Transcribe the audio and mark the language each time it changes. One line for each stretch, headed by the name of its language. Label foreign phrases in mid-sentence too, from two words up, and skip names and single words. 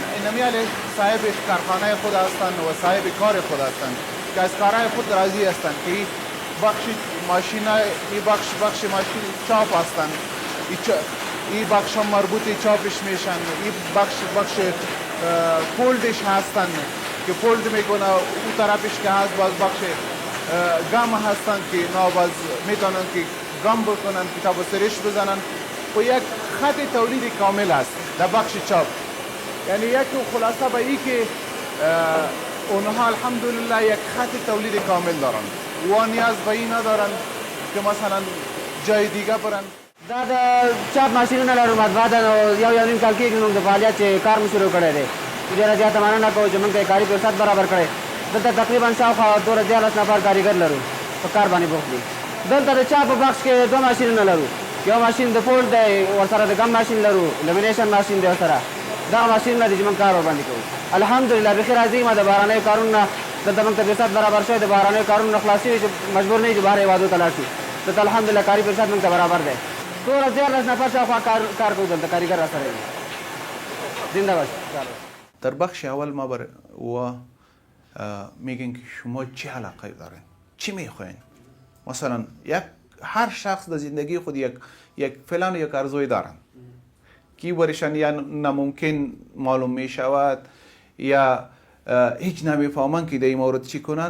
Persian: اینمی علی صاحب کارخانه خود هستند و صاحب کار خود هستند که از کارهای خود راضی هستند که بخش ماشین، این بخش ماشین چاپ هستند، این بخش مربوط چاپش میشن، این بخش فولدش هستند که فولد میکنه، اون طرفش که هست باز بخش گم هستند که باز میتونن که گم بکنن، کتاب سرش بزنن و یک خط تولید کامل است در بخش چاپ. یعنی یک خلاصه به این که اونها الحمدلله یک خط تولید کامل دارن و نیاز به این ندارن که مثلا جای دیگه برن.
Pashto: دا چاپ ماشینونه لرو مطبوعه ده نو یو نیم کال کېږي موږ د فعالیت چې کار مو شروع کړی دی. ډېره زیاته مننه کوو چې موږ ته یې کاري فرصت برابر کړی. دلته تقریبا شاوخوا 14 نفر کاریګر لرو په کار باندې بوخت دي. دلته د چاپ بکس کې 2 ماشینونه لرو. یو ماشین د فولډ دی، ورسره د ګم ماشین لرو، لمینیشن ماشین دی ورسره. دغه ماشینونه دي چې موږ کار ورباندې کوو. الحمدلله بخیر راځي. ما د بهرنیو کارونو نه دلته موږ ته فرصت برابر شوی، د بهرنیو کارونو نه خلاص شوي چې مجبور نه یو چې بهر هېوادو ته لاړ شو. دلته الحمدلله کاري فرصت موږ ته برابر دی. 14 نفر شاوخوا کار کوي دلته، کاریګر راسره دي.
Persian: زنده باشید. در بخش اول ما بر و میگن که شما چه علاقه دارین، چی میخواین. مثلا هر شخص در زندگی خود یک فلان یک ارزوی دارن که برشان یا ناممکن معلوم میشود یا هیچ نمیفهمن که در این مورد چی کنن.